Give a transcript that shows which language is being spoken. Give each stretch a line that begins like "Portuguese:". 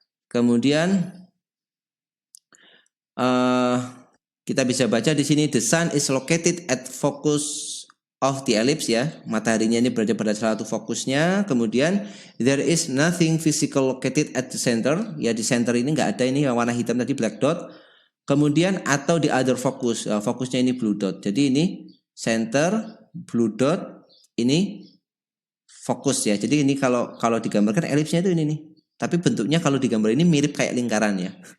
Indonesian: Kemudian kita bisa baca di sini
English: the sun is located at focus of the ellipse ya.
Indonesian: Mataharinya ini berada pada salah satu fokusnya.
English: Kemudian there is nothing physical located at the center.
Indonesian: Ya di center ini nggak ada ini yang warna hitam tadi
English: black dot.
Indonesian: Kemudian atau di
English: other focus.
Indonesian: Fokusnya ini
English: blue dot.
Indonesian: Jadi ini center blue dot ini fokus ya. Jadi ini kalau digambarkan elipsnya itu ini nih. Tapi bentuknya kalau digambar ini mirip kayak lingkaran ya.